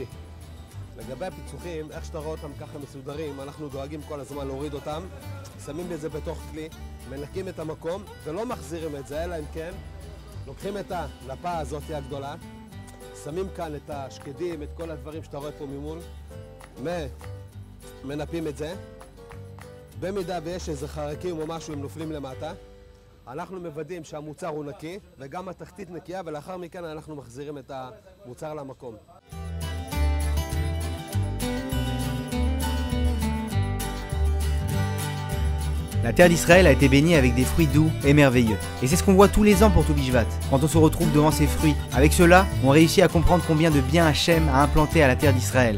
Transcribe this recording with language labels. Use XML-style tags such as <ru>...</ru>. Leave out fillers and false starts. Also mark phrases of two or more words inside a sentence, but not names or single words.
<he>לגבי הפיצוחים, איך שאתה רואה אותם ככה מסודרים, אנחנו דואגים כל הזמן להוריד אותם, שמים את זה בתוך כלי, מנקים את המקום, ולא מחזירים את זה, אלא אם כן, לוקחים את הלפה הזאת הגדולה, שמים כאן את השקדים, את כל הדברים שאתה רואה פה ממול, מנפים את זה. במידה ויש איזה חרקים או משהו, הם נופלים למטה. אנחנו מוודאים שהמוצר הוא נקי, וגם התחתית נקייה, ולאחר מכן אנחנו מחזירים את המוצר למקום.</he> <fr>La terre d'Israël a été bénie avec des fruits doux et merveilleux. Et c'est ce qu'on voit tous les ans pour Toubou Shvat, quand on se retrouve devant ces fruits. Avec cela, on réussit à comprendre combien de bien Hachem a implanté à la terre d'Israël.</fr>